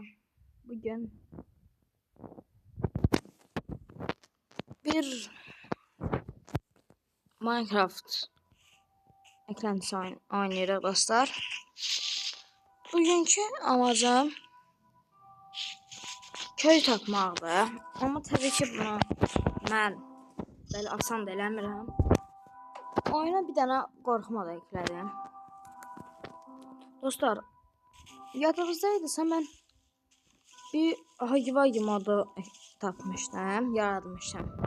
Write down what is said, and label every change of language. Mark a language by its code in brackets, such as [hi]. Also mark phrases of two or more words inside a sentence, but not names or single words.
[az] Bugün bir Minecraft eklentisi oynayırıq dostlar. Bugünkü amacım köy tapmaqdır. Amma təbii ki bunu mən belə asan da eləmirəm. Oyuna bir dənə qorxma da eklədim. Dostlar, yadınızdaydısa mən bir Hagi modu tapmışdım, yaratmışdım.